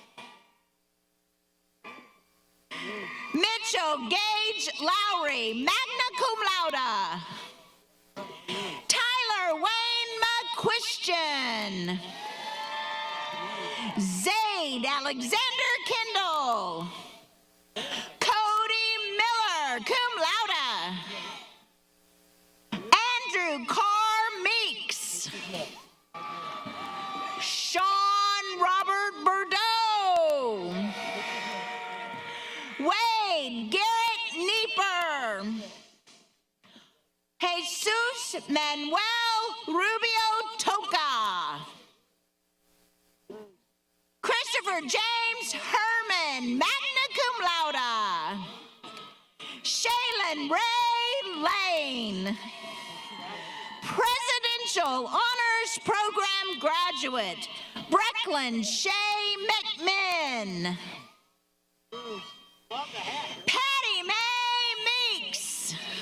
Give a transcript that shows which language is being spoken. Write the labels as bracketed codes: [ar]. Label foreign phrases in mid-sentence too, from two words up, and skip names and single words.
[en] Mitchell Gage Lowry, [la] magna cum laude. [en] Tyler Wayne McQuistion. Zaid Alexander Kendall. Cody Miller, [la] cum laude. [en] Andrew Carr Meeks. Sean Robert Bordeaux. Wade Garrett Nieper. Jesus Manuel Rubio Toca. Christopher James Herman, [la] magna cum laude. [en] Shaylin Ray Lane. Presidential Honors Program graduate, Brecklin Shay McMinn. Patty Mae Meeks.